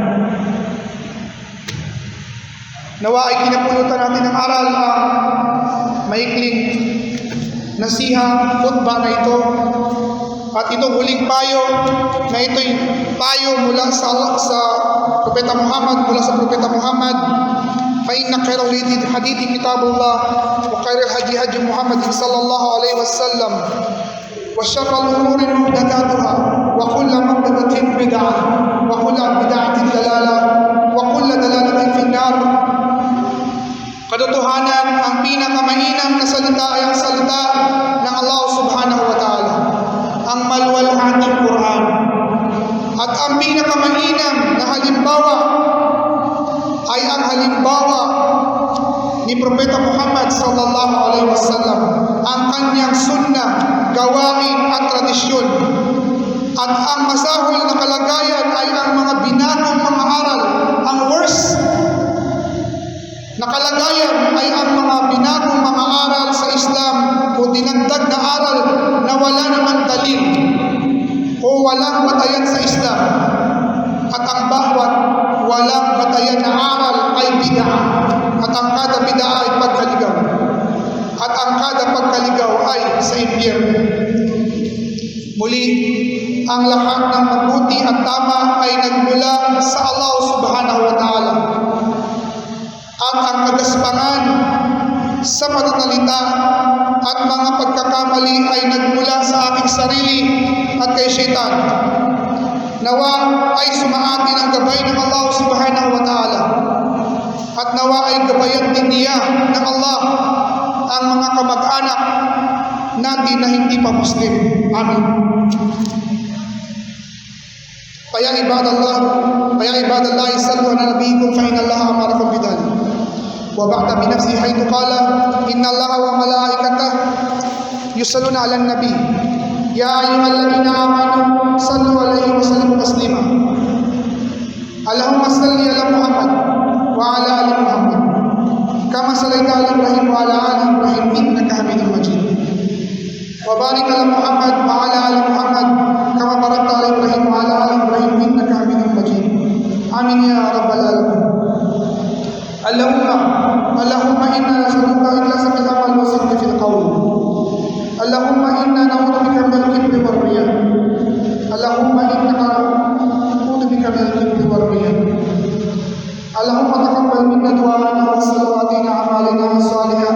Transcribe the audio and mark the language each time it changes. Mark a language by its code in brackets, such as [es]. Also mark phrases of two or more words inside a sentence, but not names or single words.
[tl] Nawa ay kinapulutan natin ng aral ang maikling nasiha, khutbah na ito. At itong huling payo na ito'y payo mula sa Propeta Muhammad, [ar] فإن خير الحديث كتاب الله وخير الهدي هدي محمد صلى الله عليه وسلم وشر الأمور محدثاتها وكل محدثة بدعة وكل بدعة ضلالة وكل ضلالة في النار. [tl] Katotohanan, ang pinakamainam na salita ay ang salita ng Allah [ar] سبحانه وتعالى, [tl] ang maluwalhating Quran. At ang pinakamainam na halimbawa ay ang halimbawa ni Propeta Muhammad [ar] صلى الله عليه وسلم, [tl] ang kanyang sunnah, gawain at tradisyon. At ang masahol na kalagayan ay ang mga binagong mga aral. Ang worst na kalagayan ay ang mga binagong mga aral sa Islam o dinagdag na aral na wala namang dalil o walang batayan sa Islam. At ang bawat walang batayan na aral ay bid'ah. At ang kada bid'ah ay pagkaligaw. At ang kada pagkaligaw ay sa impyerno. Muli, ang lahat ng mabuti at tama ay nagmula sa Allah [ar] سبحانه وتعالى. [tl] At ang kagaspangan sa panatalita at mga pagkakamali ay nagmula sa aking sarili at kay Shaitan. Nawa ay sumaatin ang gabay ng Allah [ar] سبحانه وتعالى. [tl] At nawa ay gabayan din niya ng Allah ang mga kamag-anak natin na hindi pa Muslim. Amin. [ar] Kaya عباد الله صلوا على نبيكم فإن الله أمركم بذلك. وبدأ بنفسه حيث قال إن الله وملائكته يصلون على النبي. يا أيها الذين آمنوا صلوا عليه وسلموا تسليما. اللهم صل على محمد وعلى آل محمد كما صليت على إبراهيم وعلى آل إبراهيم إنك حميد مجيد. وبارك على محمد وعلى آل محمد كما باركت على إبراهيم وعلى آل إبراهيم إنك حميد مجيد. آمين يا رب العالمين. اللهم إنا نسألك الإخلاص في العمل والصدق في القول. اللهم إنا نعوذ بك من الكبر والرياء. اللهم إنا نعوذ بك من الكبر والرياء. اللهم تقبل منا دعاءنا وصلواتنا أعمالنا الصالحة.